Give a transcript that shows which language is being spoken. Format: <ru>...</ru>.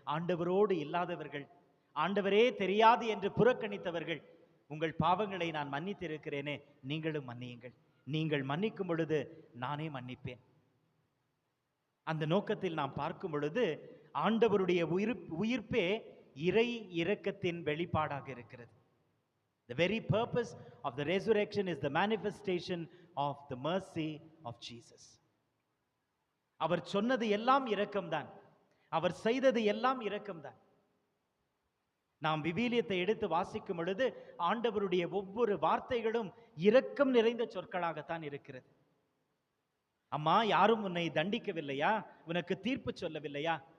<ta>ஆண்டவரோடு இல்லாதவர்கள், ஆண்டவரே தெரியாது என்று புறக்கணித்தவர்கள், உங்கள் பாவங்களை நான் மன்னித்திருக்கிறேனே, நீங்களும் மன்னியுங்கள். நீங்கள் மன்னிக்கும் பொழுது நானே மன்னிப்பேன். அந்த நோக்கத்தில் நாம் பார்க்கும் பொழுது ஆண்டவருடைய உயிர்ப்பே இறை இரக்கத்தின் வெளிப்பாடாக இருக்கிறது.</ta> <en>The very purpose of the resurrection is the manifestation of the mercy of Jesus.</en> <ta>அவர் சொன்னது எல்லாம் இரக்கம்தான், அவர் செய்தது எல்லாம் இரக்கம்தான். நாம் விவிலியத்தை எடுத்து வாசிக்கும் பொழுது ஆண்டவருடைய ஒவ்வொரு வார்த்தைகளும் இரக்கம் நிறைந்த சொற்களாகத்தான் இருக்கிறது. அம்மா, யாரும் உன்னை தண்டிக்கவில்லையா? உனக்கு தீர்ப்பு சொல்லவில்லையா?</ta>